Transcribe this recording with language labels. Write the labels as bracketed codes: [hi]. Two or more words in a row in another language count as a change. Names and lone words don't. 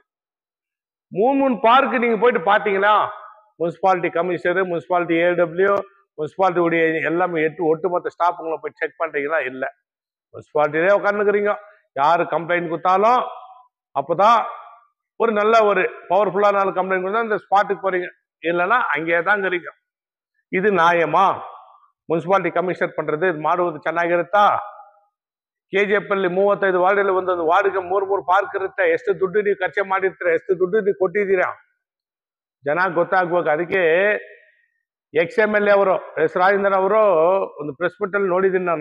[ta] 3 பார்க் நீங்க போயிட்டு பாத்தீங்கன்னா [en] municipality commissioner, municipality AW, [ta] முனிசிபாலிட்டி உடைய எல்லாமே ஒட்டுமொத்த ஸ்டாஃப்ங்களை போய் செக் பண்றீங்களா? இல்ல. முனிசிபாலிட்டியிலே உட்காந்துக்கிறீங்க. யாரு கம்ப்ளைண்ட் கொடுத்தாலும் அப்பதான் ஒரு நல்ல ஒரு பவர்ஃபுல்லான கம்ப்ளைண்ட் கொடுத்தா இந்த ஸ்பாட்டுக்கு போறீங்க, இல்லைன்னா அங்கேயே தான் இருக்கிறீங்க. இது நியாயமா? [en] municipality commissioner [kn] ಪಂಡ್ರದು ಇದು ಮಾಡುವುದು ಚೆನ್ನಾಗಿರುತ್ತಾ? KGF ಅಲ್ಲಿ 35 ವಾರ್ಡಲ್ಲಿ ಒಂದೊಂದು ವಾರ್ಡ್ಗೆ 3 ಪಾರ್ಕ್ ಇರುತ್ತೆ. ಎಷ್ಟು ದುಡ್ಡು ನೀವು ಖರ್ಚು ಮಾಡಿರ್ತೀರ, ಎಷ್ಟು ದುಡ್ಡು ನೀವು ಕೊಟ್ಟಿದ್ದೀರಾ, ಜನ ಗೊತ್ತಾಗ್ಬೇಕು. ಅದಕ್ಕೆ XMLA ಅವರು ಎಸ್ ರಾಜೇಂದ್ರ ಅವರು ಒಂದು [en] press meet [kn] ಅಲ್ಲಿ ನೋಡಿದ್ದೀನಿ ನಾನು.